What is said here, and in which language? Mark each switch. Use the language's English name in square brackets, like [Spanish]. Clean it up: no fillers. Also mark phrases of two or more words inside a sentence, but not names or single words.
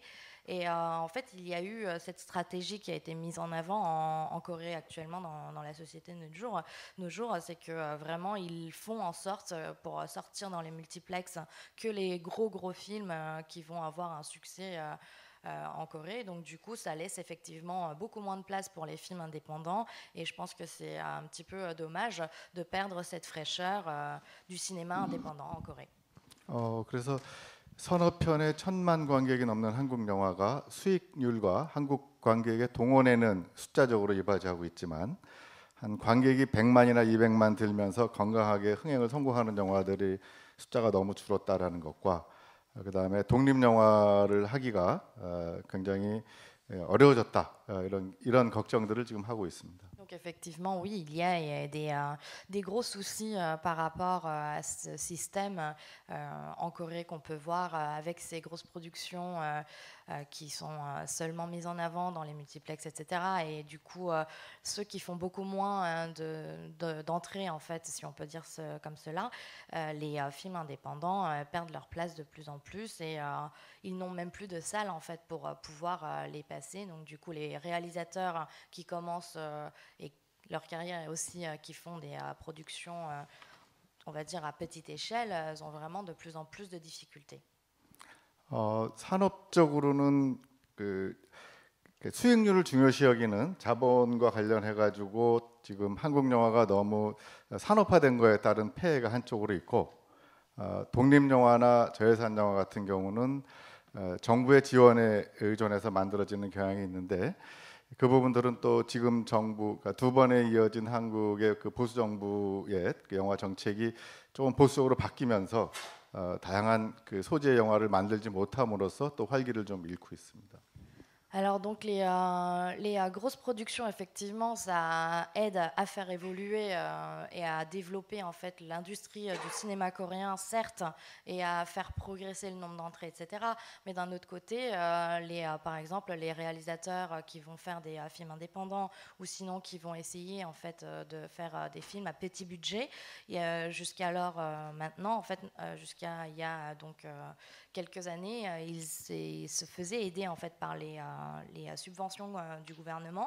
[French] Et en fait, il y a eu cette stratégie qui a été mise en avant en Corée actuellement dans la société de nos jours, c'est que vraiment, ils font en sorte, pour sortir dans les multiplex, que les gros films qui vont avoir un succès en Corée. Donc du coup, ça laisse effectivement beaucoup moins de place pour les films indépendants. Et je pense que c'est un petit peu dommage de perdre cette fraîcheur du cinéma indépendant en Corée. [Korean] 그래서 서너 편에 1000만 관객이 넘는 한국 영화가 수익률과 한국 관객의 동원에는 숫자적으로 이바지하고 있지만 한 관객이 100만이나 200만 들면서 건강하게 흥행을 성공하는 영화들이 숫자가 너무 줄었다라는 것과 그다음에 독립 영화를 하기가 굉장히 어려워졌다 이런 걱정들을 지금 하고 있습니다. [French] Donc effectivement, oui, il y a des gros soucis par rapport à ce système en Corée qu'on peut voir avec ces grosses productions qui sont seulement mises en avant dans les multiplex, etc. Et du coup, ceux qui font beaucoup moins d'entrées, en fait, si on peut dire comme cela, les films indépendants perdent leur place de plus en plus et ils n'ont même plus de salles, en fait, pour pouvoir les passer. Donc du coup, les réalisateurs qui commencent et leur carrière aussi qui font des productions, on va dire à petite échelle, elles ont vraiment de plus en plus de difficultés. [Korean] 산업적으로는 그 수익률을 중요시 여기는 자본과 관련해 가지고 지금 한국 영화가 너무 산업화된 거에 따른 폐해가 한쪽으로 있고 독립 영화나 저예산 영화 같은 경우는 정부의 지원에 의존해서 만들어지는 경향이 있는데 그 부분들은 또 지금 정부 두 번에 이어진 한국의 그 보수 정부의 그 영화 정책이 조금 보수적으로 바뀌면서 다양한 그 소재 영화를 만들지 못함으로써 또 활기를 좀 잃고 있습니다. [French] Alors donc les grosses productions, effectivement, ça aide à faire évoluer et à développer en fait l'industrie du cinéma coréen, certes, et à faire progresser le nombre d'entrées, etc. Mais d'un autre côté, par exemple, les réalisateurs qui vont faire des films indépendants ou sinon qui vont essayer en fait de faire des films à petit budget, jusqu'alors maintenant, en fait, jusqu'à il y a donc quelques années, ils se faisaient aider en fait par les les subventions du gouvernement.